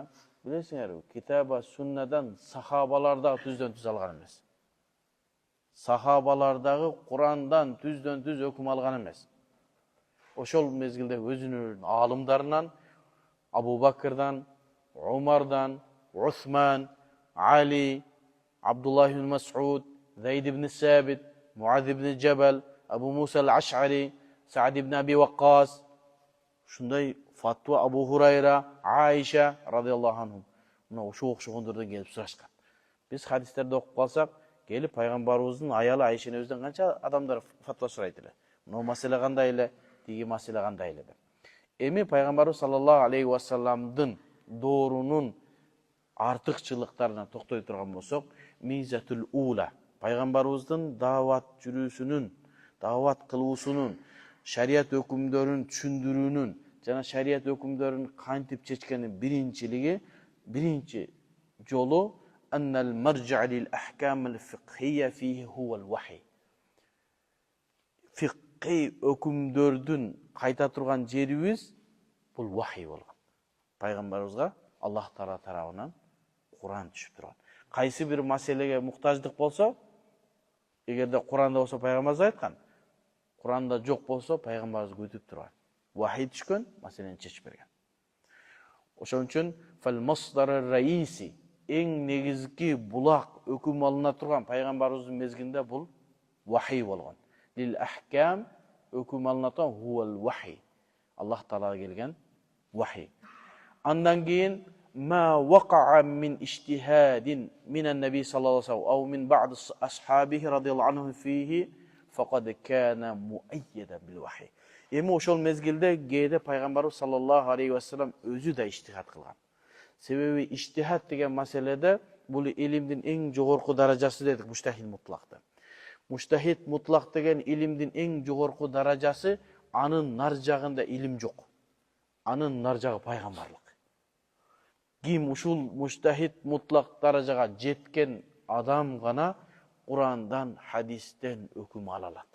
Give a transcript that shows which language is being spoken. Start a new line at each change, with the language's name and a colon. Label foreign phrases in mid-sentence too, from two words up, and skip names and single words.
Kyrgyz: Билесиңерби? Китаба суннадан сахабалардагы түздөн түз алган эмес. Сахабалардагы Курандан түздөн түз өкүм алган эмес. ошол мезгилде өзүнүн аалымдарынан Абу Бакырдан, Умардан, Усман, Али, Абдуллах ибн Мас'уд, Зайд ибн Сабит, Муаз ибн Джабал, Абу Муса ал-Аш'ари, Саад ибн Аби Ваккас, ушундай фатва Абу Хурайра, Айша
Arabic: رضي الله عنهم.
Kyrgyz: Мына ошо окшогондордон келип сурашкан. Биз хадистерди окуп калсак, келип пайгамбарыбыздын аялы Айша энебизден канча адамдар фатва сурайт эле. Мына маселе кандай эле, тиги маселе кандай эле деп. Эми пайгамбарыбыз
Arabic: صلى الله عليه وسلم
Kyrgyz: доорунун артыкчылыктарына токтой турган болсок,
Arabic: الميزة الأولى,
Kyrgyz: пайгамбарыбыздын даават жүрүүсүнүн, даават кылуусунун, шарият өкүмдөрүн түшүндүрүүнүн жана шарият өкүмдөрүн кантип чечкенин биринчи жолу
Arabic: أن المرجع للأحكام الفقهية فيه هو الوحي.
Kyrgyz: Фикхи өкүмдөрдүн кайта турган жерибиз бул вахи болгон. Пайгамбарыбызга Аллах Таала тарабынан Куран түшүп турган. Кайсы бир маселеге муктаждык болсо, эгерде Куранда болсо пайгамбарыбыз айткан, Куранда жок болсо пайгамбарыбыз күтүп турган. Вахи түшкөн, маселени чечип берген. Ошон үчүн
Arabic: فالمصدر الرئيسي,
Kyrgyz: эң негизги булак өкүм алына турган пайгамбарыбыздын мезгилинде бул вахи болгон.
Arabic: للأحكام
Kyrgyz: өкүм алына турган
Arabic: هو الوحي.
Kyrgyz: Аллах Таалага келген вахи. Андан кийин
Arabic: ما وقع من اجتهاد من النبي صلى الله عليه وسلم أو من بعض أصحابه رضي الله عنهم فيه فقد كان مؤيدا بالوحي.
Kyrgyz: Эми ошол мезгилде кээде пайгамбарыбыз
Arabic: صلى الله عليه وسلم
Kyrgyz: өзү да иштихад кылган. Себеби иштихад деген маселеде бул илимдин эң жогорку даражасы дедик
Arabic: مجتهد مطلق. مجتهد مطلق
Kyrgyz: деген илимдин эң жогорку даражасы, анын нар жагында илим жок. Анын нар жагы пайгамбарлык. Ким ушул
Arabic: مجتهد مطلق
Kyrgyz: даражага жеткен адам гана Курандан, хадистен өкүм ала алат.